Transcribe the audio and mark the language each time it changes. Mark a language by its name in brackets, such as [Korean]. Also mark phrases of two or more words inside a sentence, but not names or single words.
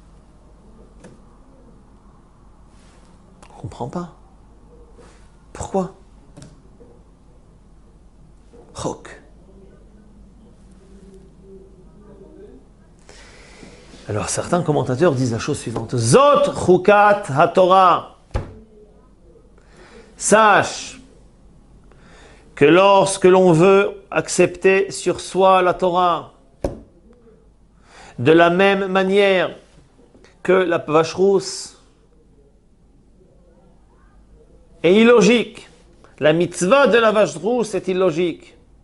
[French] On ne comprend pas. Pourquoi? Chok. Alors certains commentateurs disent la chose suivante. [Hebrew] זאת חוקת התורה. [French] Sache que lorsque l'on veut accepter sur soi la Torah, de la même manière que la vache rousse est illogique, la mitzvah de la vache rousse est illogique.